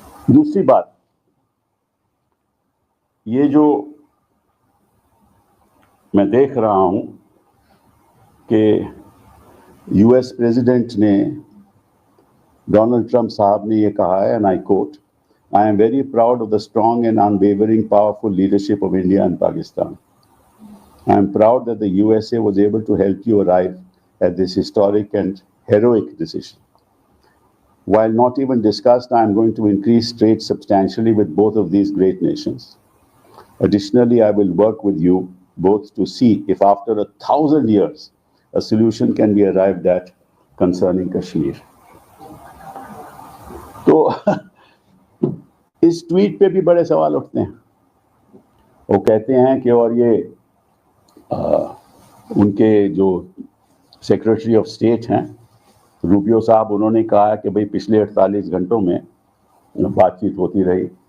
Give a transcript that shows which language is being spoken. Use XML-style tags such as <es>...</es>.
<hi>दूसरी बात, ये जो मैं देख रहा हूं कि यूएस प्रेसिडेंट ने, डोनाल्ड ट्रंप साहब ने ये कहा है,</hi> <en>And I quote, I am very proud of the strong and unwavering powerful leadership of India and Pakistan. I am proud that the USA was able to help you arrive at this historic and heroic decision. While not even discussed, I am going to increase trade substantially with both of these great nations. Additionally, I will work with you both to see if after 1,000 years, a solution can be arrived at concerning Kashmir.</en> <hi>तो इस tweet पे भी बड़े सवाल उठते हैं। वो कहते हैं कि और ये उनके जो सेक्रेटरी ऑफ स्टेट हैं रूबियो साहब, उन्होंने कहा कि भाई पिछले 48 घंटों में बातचीत होती रही।</hi>